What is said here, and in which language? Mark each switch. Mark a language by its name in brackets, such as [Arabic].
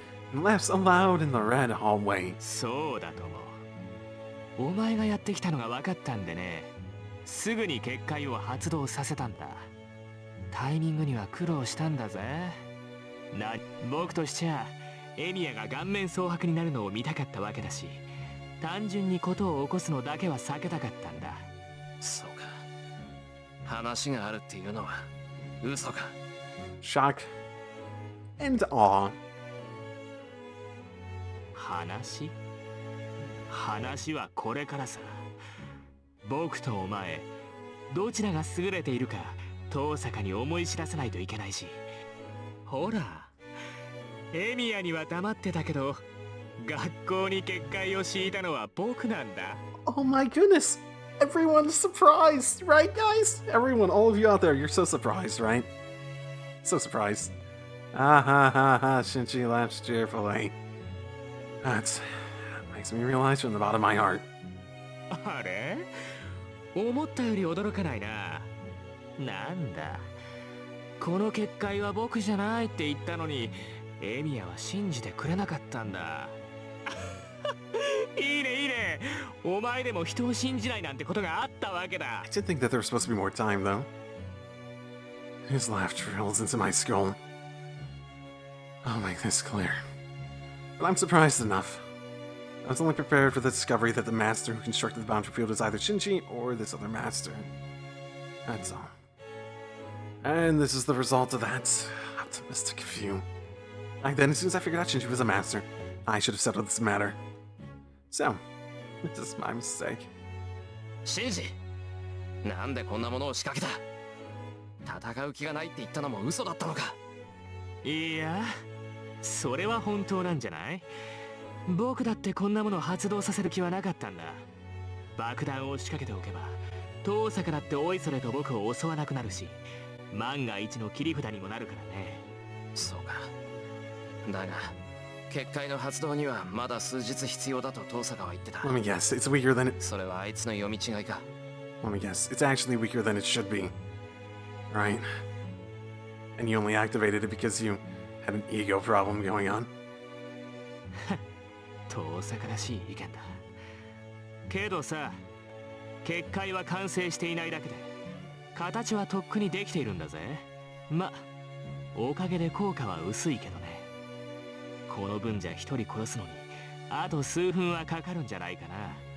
[English] And laughs aloud in the red hallway. [Japanese] そうだとも。お前がやってきたのが分かったんでね。すぐに結界を発動させたんだ。タイミングには苦労したんだぜ。僕としちゃエミヤが顔面蒼白になるのを見たかったわけだし、単純にことを起こすのだけは避けたかったんだ。そうか。話があるっていうのは嘘か。 [English] Shock and awe. [Japanese] 話はこれからさ。僕とお前、どちらが優れているか、遠坂に思い知らせないといけないし。ほら、エミヤには黙ってたけど、学校に結界を敷いたのは僕なんだ。 [English] Oh my goodness! Everyone's surprised, right, guys? Everyone, all of you out there, you're so surprised, right? So surprised. Ah ha ha ha, Shinji laughs cheerfully. That makes me realize from the bottom of my heart. [Japanese] あれ？思ったより驚かないな。なんだ。この結界は僕じゃないって言ったのに、エミヤは信じてくれなかったんだ。いいね。お前でも人を信じないなんてことがあったわけだ。 [English] I did think that there was supposed to be more time, though. His laugh drills into my skull. I'll make this clear. But I'm surprised enough. I was only prepared for the discovery that the master who constructed the boundary field is either Shinji or this other master. That's all. And this is the result of that optimistic view. Back then, as soon as I figured out Shinji was a master, I should have settled this matter. So, this is my mistake. [Japanese] シンジ、なんでこんなものを仕掛けた？戦う気がないって言ったのも嘘だったのか？いや、それは本当なんじゃない？僕だってこんなものを発動させる気はなかったんだ。爆弾を仕掛けておけば、遠坂だっておいそれと僕を襲わなくなるし、万が一の切り札にもなるからね。そうか。だが結界の発動にはまだ数日必要だと遠坂は言ってた。 [English] Let me guess, it's weaker than it... [Japanese] それはあいつの読み違いか。 [English] Let me guess, it's actually weaker than it should be. Right? And you only activated it because you had an ego problem going on? [Japanese] 遠坂らしい意見だ。けどさ、結界は完成していないだけで形はとっくにできているんだぜ。ま、おかげで効果は薄いけどね。この分じゃ一人殺すのにあと数分はかかるんじゃないかな。